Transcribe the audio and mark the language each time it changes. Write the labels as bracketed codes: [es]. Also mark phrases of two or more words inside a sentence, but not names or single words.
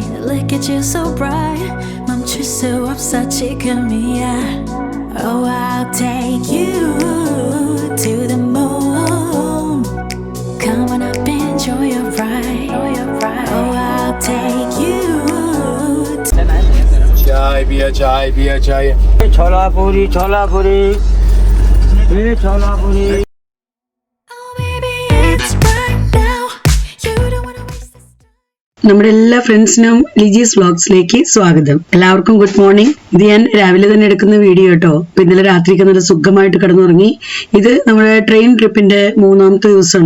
[en] Look at you so bright. [ko] 멈출 수 없어 지금이야. [en] Oh, I'll take you to the moon. Come on up, enjoy your ride. Oh, I'll take you. [hi] चाय पिया चाय छोला पूरी ये छोला पूरी [ml] നമ്മുടെ എല്ലാ ഫ്രണ്ട്സിനും ലിജീസ് വ്ലോഗ്സിലേക്ക് സ്വാഗതം. എല്ലാവർക്കും [en] Good morning. [ml] ഇത് ഞാൻ രാവിലെ തന്നെ എടുക്കുന്ന വീഡിയോ കേട്ടോ. ഇന്നലെ രാത്രിക്ക് നല്ല സുഖമായിട്ട് കിടന്നുറങ്ങി. ഇത് നമ്മുടെ [en] train trip [ml] 3-ാമത്തെ ദിവസമാണ്.